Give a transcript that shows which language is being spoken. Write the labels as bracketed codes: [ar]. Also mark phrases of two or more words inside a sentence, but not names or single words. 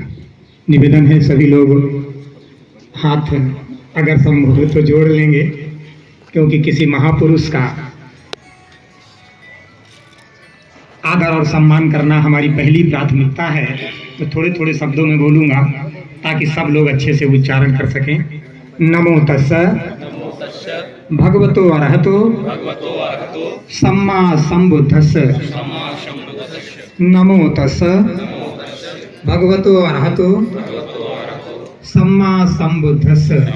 [hi] निवेदन है सभी लोग हाथ अगर संभव हो तो जोड़ लेंगे, क्योंकि किसी महापुरुष का आदर और सम्मान करना हमारी पहली प्राथमिकता है। तो थोड़े थोड़े शब्दों में बोलूंगा ताकि सब लोग अच्छे से उच्चारण कर सकें। [pi] नमो तस्स भगवतो अरहतो सम्मा संबुद्धस्स। नमो तस्स भगवतो अरहतो सम्मा संबुद्धस्स।